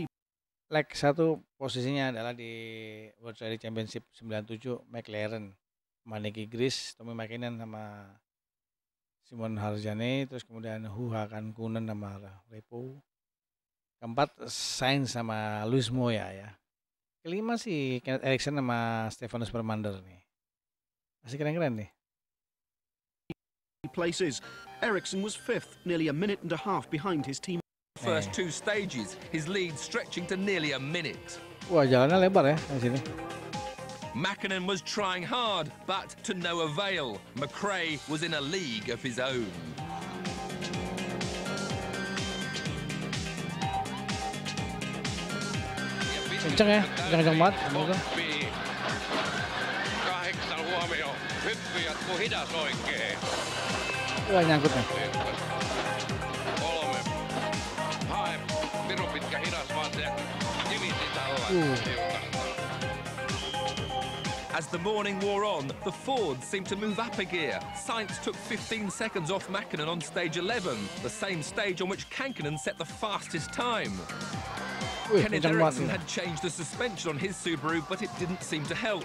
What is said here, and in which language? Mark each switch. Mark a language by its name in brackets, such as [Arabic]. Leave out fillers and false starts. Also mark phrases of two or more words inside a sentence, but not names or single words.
[Indonesian] Leg 1 posisinya adalah di World Rally Championship 97 McLaren, Maniki Gris, Tommy Mäkinen sama Simon Harjane, terus kemudian Huha Kankunen sama Repo. Keempat Sainz sama Luis Moya ya. Kelima sih Kenneth Eriksson sama Stefanus Permander nih. Masih keren-keren nih. [English] Places. Eriksson was 5th, nearly a minute and a half behind his team. First 2 stages, his lead stretching to nearly a minute. [Indonesian] Wah, jalannya lebar ya di sini. [English] Mäkinen was trying hard, but to no avail. McRae was in a league of his own. [Indonesian] Kenceng ya, kenceng banget. [Finnish] 8 huomio. Hyppy jatkuu hidas oikein. [Indonesian] Wah, nyangkut nih. [Finnish] 3. Hae. Pirun pitkä hidas vaan se kivi sisällä. [English] As the morning wore on, the Fords seemed to move up a gear. Sainz took 15 seconds off Mäkinen on stage 11, the same stage on which Kankkunen set the fastest time. Kenneth Eriksson had changed the suspension on his Subaru, but it didn't seem to help.